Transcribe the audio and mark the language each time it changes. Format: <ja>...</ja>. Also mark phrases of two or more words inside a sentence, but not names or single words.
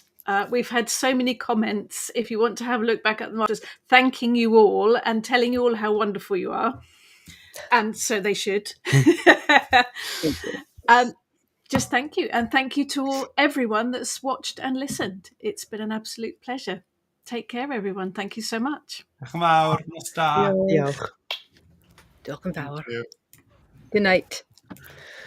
<en>We've had so many comments. If you want to have a look back at them, just thanking you all and telling you all how wonderful you are. And so they should. Just thank you. And thank you to everyone that's watched and listened. It's been an absolute pleasure. Take care, everyone. Thank you so much.</en> <cy>Diolch yn fawr. Nos da. Diolch. Diolch yn fawr.</cy> <en>Thank you. Good night.</en>